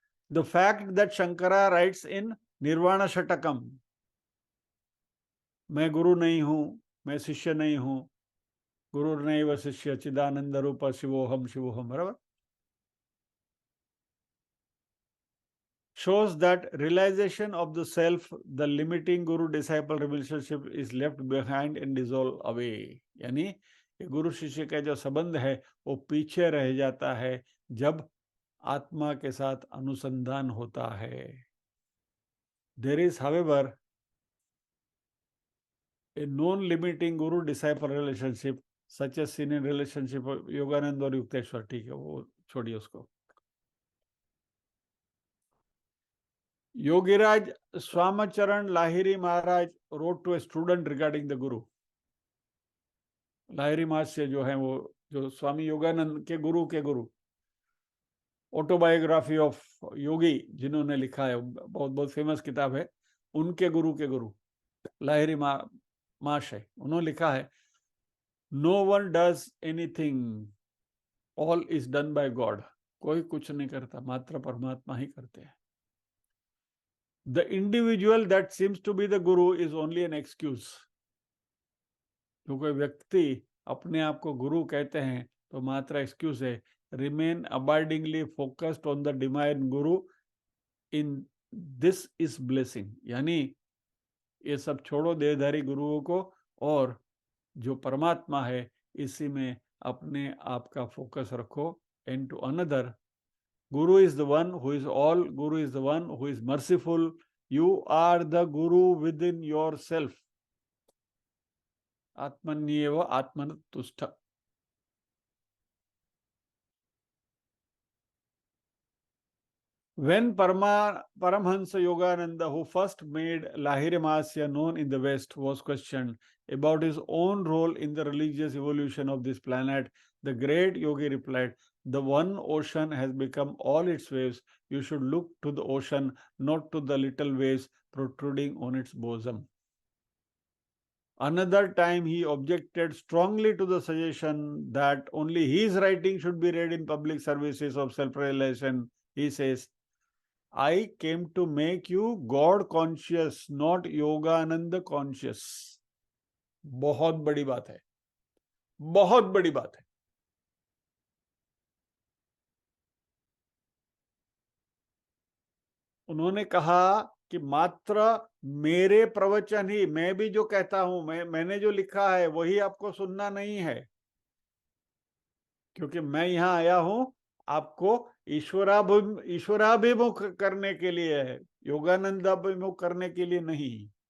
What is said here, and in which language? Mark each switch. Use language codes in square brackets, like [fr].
[en] the fact that Shankara writes in Nirvana Shatakam, [hi] मैं गुरु नहीं हूं, [en] मैं शिष्य नहीं हूं, [sa] गुरु नैव शिष्य चिदानंद रूप शिवोहम शिवोहम, [en] बराबर, shows that realization of the self, the limiting guru disciple relationship is left behind and dissolve away। [hi] यानी गुरु शिष्य का जो संबंध है वो पीछे रह जाता है जब आत्मा के साथ अनुसंधान होता है। [en] There is, however, a non-limiting guru disciple relationship such as seen in relationship of Yogananda और युक्तेश्वर। [hi] ठीक है, वो छोड़िए उसको। [en] Yogiraj Shyamacharan Lahiri Maharaj wrote to a student regarding the guru। [hi] Lahiri महाराज से जो है वो जो स्वामी योगानंद के गुरु ऑटोबायोग्राफी ऑफ योगी जिन्होंने लिखा है, बहुत बहुत फेमस किताब है, उनके गुरु लाहिरी महाशय, उन्होंने लिखा है, [en] No one does anything, all is done by God. [hi] कोई कुछ नहीं करता, मात्र परमात्मा ही करते हैं। [en] The individual that seems to be the guru is only an excuse। [hi] जो कोई व्यक्ति अपने आप को गुरु कहते हैं तो मात्र एक्सक्यूज है। [en] Remain abidingly focused on the divine guru in this is blessing। [hi] यानी ये सब छोड़ो देहधारी गुरुओं को और जो परमात्मा है इसी में अपने आप का फोकस रखो। [en] And to another, Guru is the one who is all, Guru is the one who is merciful, you are the Guru within yourself। [sa] आत्मन्येव आत्मनतुष्ठ। [en] When Paramhansa Yogananda, who first made Lahiri Mahasya known in the West, was questioned about his own role in the religious evolution of this planet, the great yogi replied, the one ocean has become all its waves. You should look to the ocean, not to the little waves protruding on its bosom। Another time he objected strongly to the suggestion that only his writing should be read in public services of self-realization। He says, I came to make you God conscious, not Yogananda conscious। [hi] बहुत बड़ी बात है, बहुत बड़ी बात है। उन्होंने कहा कि मात्र मेरे प्रवचन ही, मैं भी जो कहता हूं, मैंने जो लिखा है वही आपको सुनना नहीं है, क्योंकि मैं यहां आया हूं आपको ईश्वराभिमुख करने के लिए है, योगानंदाभिमुख करने के लिए नहीं।